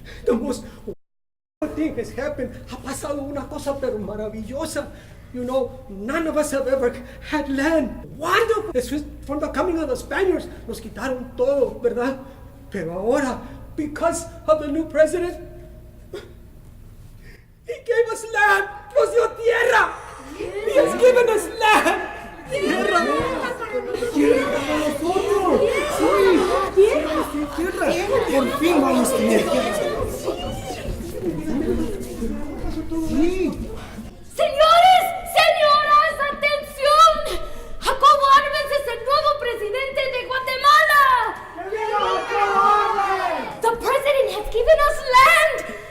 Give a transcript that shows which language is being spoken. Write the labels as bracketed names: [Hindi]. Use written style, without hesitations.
[English] The most thing has happened. [Spanish] Ha pasado una cosa pero maravillosa. [English] You know, none of us have ever had land. Wonderful. It's just from the coming of the Spaniards. [Spanish] Nos quitaron todo, ¿verdad? Pero ahora, [English] because of the new president, he gave us land. [Spanish] Nos dio tierra. [English] He has given us land. [Spanish] Tierra. Tierra para nosotros. Sí. Tierra. Por fin vamos a tener tierra. Sí. Señores, señoras, atención. Jacobo Arbenz es el nuevo presidente de Guatemala. [English] The president has given us land.